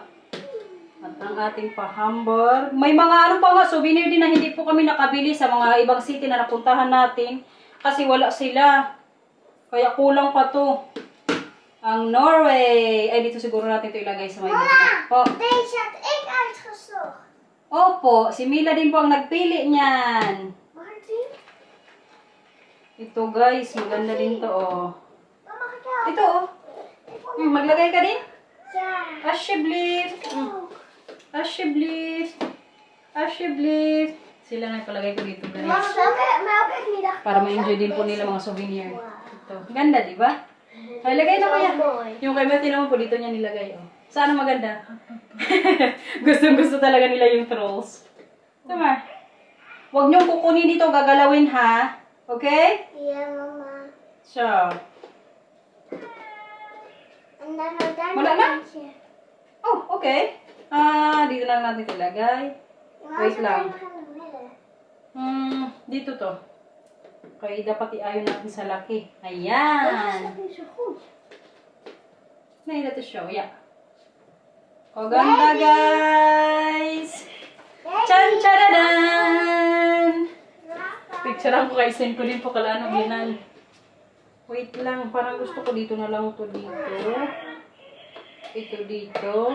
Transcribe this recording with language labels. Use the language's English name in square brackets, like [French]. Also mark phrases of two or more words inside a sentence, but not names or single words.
[Filipino] At ang ating pa-hamburg. May mga ano pa nga, souvenir din na hindi po kami nakabili sa mga ibang city na napuntahan natin. Kasi wala sila. Kaya kulang pa to. Ang Norway. Ay, dito siguro natin ito ilagay sa may baba. Po. [Dutch] Deze had ik uitgezocht. [Filipino] Opo, si Mila din po ang nagpili niyan. Martin? Ito guys, maganda din to oh. [Dutch] Wat mag ik helpen? [Filipino] Ito oh. Maglagay ka din? [Dutch] Ja. Alsjeblieft. Alsjeblieft. Alsjeblieft. [Filipino] Sila na ipalagay ko dito guys. Mama, [Dutch] welke ik niet dacht. [Filipino] Para ma-enjoy din po nila mga souvenir. Ito. Ganda, di ba? Ay, lagay na kuya. Yung kay Matthew naman po dito niya nilagay. Oh. Sana maganda. Gustong-gusto talaga nila yung trolls. Tama. Huwag niyong kukunin dito, gagalawin ha. Okay? [Dutch] Ja, mama. [Filipino] So. [Dutch] En dan ook daar [Filipino] Wala [Dutch] nog [Filipino] na? [Dutch] eentje. [Filipino] Oh, okay. Dito na natin ilagay. Wait lang. Dito to. Kaya dapat iayon natin sa laki. [Dutch] Dat [Filipino] Ayan. [Dutch] is niet zo goed. Nee, dat is show. Ja. [Filipino] O, ganda guys. Chan charadan! Picturean ko kay send ko din po kala ano ginan. Wait lang, parang gusto ko dito na lang to dito. Ito dito.